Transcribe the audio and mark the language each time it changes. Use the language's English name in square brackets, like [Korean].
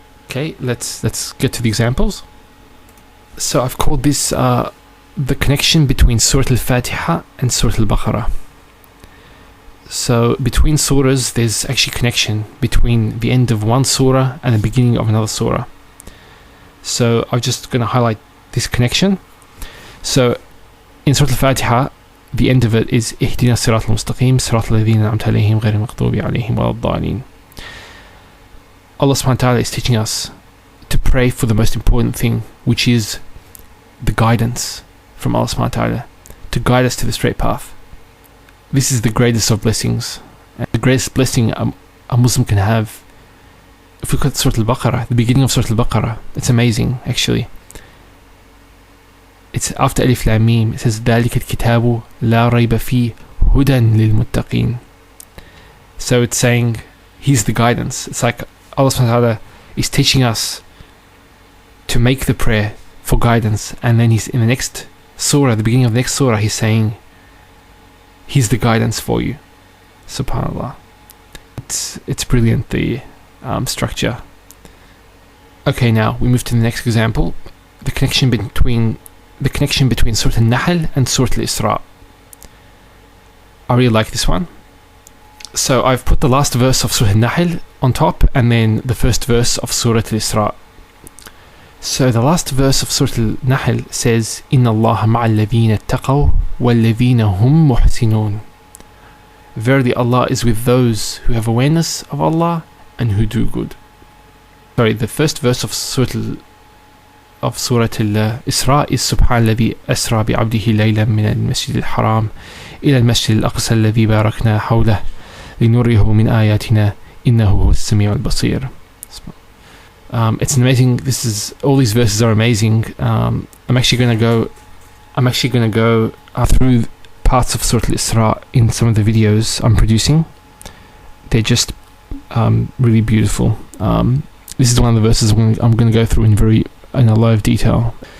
[English] Okay, let's get to the examples. So I've called this the connection between Surah Al-Fatiha and Surah Al-Baqarah. So between surahs, there's actually connection between the end of one surah and the beginning of another surah. So I'm just going to highlight this connection. So in Surah Al-Fatiha, the end of it is [Arabic] اهدنا الصراط المستقيم صراط الذين أنعمت عليهم غير المغضوب عليهم ولا الضالين. [English] Allah subhanahu wa ta'ala is teaching us to pray for the most important thing, which is the guidance from Allah subhanahu wa ta'ala, to guide us to the straight path. This is the greatest of blessings, and the greatest blessing a Muslim can have. If we look at Surah Al-Baqarah, the beginning of Surah Al-Baqarah, it's amazing actually. It's after Alif Lam Mim. It says [Arabic] ذَلِكَ الْكِتَابُ لَا رَيْبَ فِيهِ هُدًى لِلْمُتَّقِينَ. [English] So it's saying He's the guidance. It's like Allah subhanahu wa ta'ala is teaching us to make the prayer for guidance, and then He's in the next surah, the beginning of the next surah, He's saying He's the guidance for you. Subhanallah. It's brilliant, the structure. Okay, now we move to the next example. The connection between Surah Al-Nahl and Surah Al-Isra. I really like this one. So I've put the last verse of Surah Al-Nahl on top, and then the first verse of Surah Al-Isra. So the last verse of Surah Al-Nahl says, [Arabic] إِنَّ اللَّهَ مَعَ الَّذِينَ اتَّقَوْا وَالَّذِينَ هُمْ مُحْسِنُونَ. [English] Verily Allah is with those who have awareness of Allah and who do good. Sorry, the first verse of Surah Al-Isra is [Arabic] سبحان الذي أسرى بعبده ليلا من المسجد الحرام إلى المسجد الأقصى الذي باركنا حوله لنريه من آياتنا إنه هو السميع البصير. [English] It's amazing. All these verses are amazing. I'm actually going to go through parts of Surah Al-Isra in some of the videos I'm producing. They're just really beautiful. This is one of the verses I'm going to go through in a lot of detail.